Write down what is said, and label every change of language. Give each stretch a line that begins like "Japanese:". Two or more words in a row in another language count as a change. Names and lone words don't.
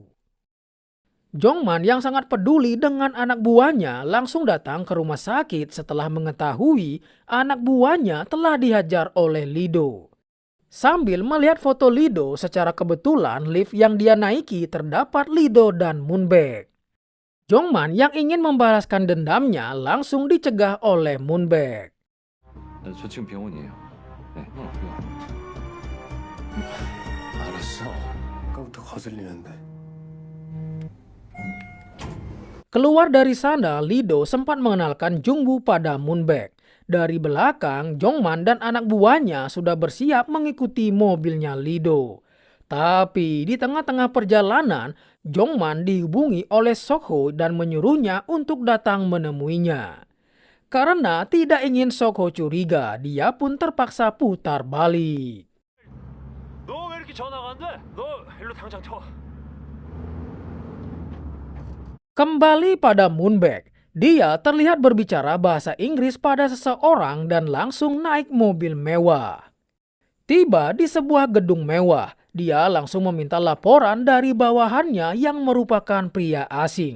Indonesian: Jongman yang sangat peduli dengan anak buahnya langsung datang ke rumah sakit setelah mengetahui anak buahnya telah dihajar oleh Lee-do. Sambil melihat foto Lee-do, secara kebetulan lift yang dia naiki terdapat Lee-do dan Moon-baek. Jongman yang ingin membalaskan dendamnya langsung dicegah oleh Moon-baek.
Korean: 저 지금 병원이에요. 네. 알았어. 아까부터 거슬리는데.
Indonesian: Keluar dari sana, Lee-do sempat mengenalkan Jung-woo pada Moon-baek. Dari belakang, Jongman dan anak buahnya sudah bersiap mengikuti mobilnya Lee-do. Tapi di tengah-tengah perjalanan, Jongman dihubungi oleh Sok-ho dan menyuruhnya untuk datang menemuinya. Karena tidak ingin Sok-ho curiga, dia pun terpaksa putar balik.
Korean: 너 왜 이렇게 전화가 안 돼? 너 일로 당장 쳐.
Indonesian: Kembali pada Moon-baek, dia terlihat berbicara bahasa Inggris pada seseorang dan langsung naik mobil mewah. Tiba di sebuah gedung mewah, dia langsung meminta laporan dari bawahannya yang merupakan pria asing.